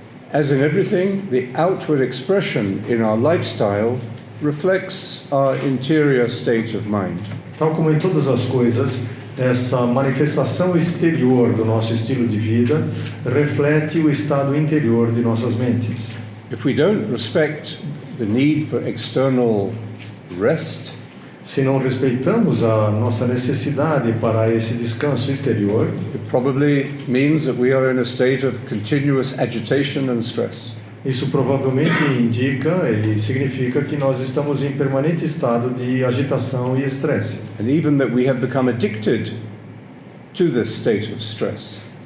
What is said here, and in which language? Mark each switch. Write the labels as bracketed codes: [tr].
[en] As in everything, the outward expression in our lifestyle reflects our interior state of mind. [pt] Tal como em todas as coisas, essa manifestação exterior do nosso estilo de vida reflete o estado interior de nossas mentes. [en] If we don't respect the need for external rest, [pt] Se não respeitamos a nossa necessidade para esse descanso exterior, [en] it probably means that we are in a state of continuous agitation and stress. [pt] isso provavelmente indica e significa que nós estamos em permanente estado de agitação e estresse. [en] And even that we have become addicted to this state of stress.